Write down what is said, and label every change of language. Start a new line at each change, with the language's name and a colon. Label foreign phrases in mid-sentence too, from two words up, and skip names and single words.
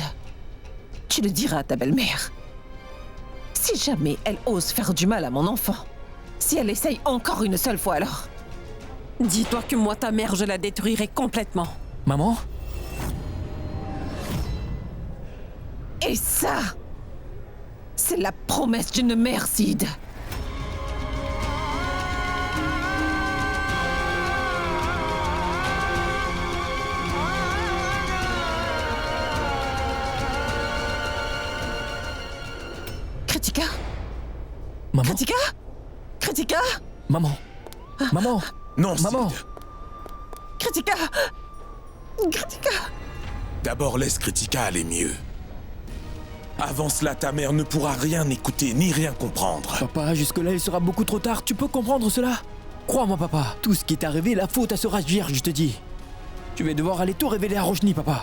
French: Tu le diras à ta belle-mère. Si jamais elle ose faire du mal à mon enfant, si elle essaye encore une seule fois alors, dis-toi que moi, ta mère, je la détruirai complètement. Maman? Et ça, c'est la promesse d'une mère, Sid. Kritika? Maman? Kritika? Kritika? Maman. Maman. Non, Maman. Sid. Kritika? Kritika? D'abord, laisse Kritika aller mieux. Avant cela, ta mère ne pourra rien écouter ni rien comprendre. Papa, jusque-là, il sera beaucoup trop tard. Tu peux comprendre cela? Crois-moi, papa. Tout ce qui est arrivé est la faute à ce Radjvir, je te dis. Tu vas devoir aller tout révéler à Roshni, papa.